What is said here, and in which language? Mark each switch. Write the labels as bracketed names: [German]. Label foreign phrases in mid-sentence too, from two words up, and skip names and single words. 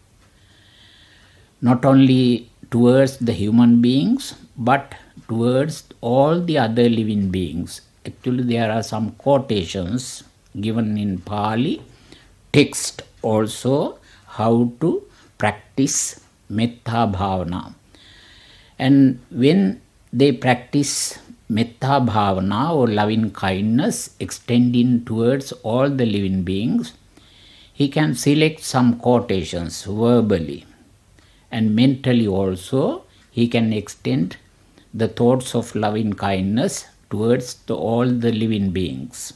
[English] not only towards the human beings but towards all the other living beings. Actually there are some quotations given in Pali text also how to practice [Pali] metta bhavana. [English] And when they practice [Pali] metta bhavana [English] or loving kindness extending towards all the living beings, he can select some quotations verbally, and mentally also he can extend the thoughts of loving kindness towards all the living beings.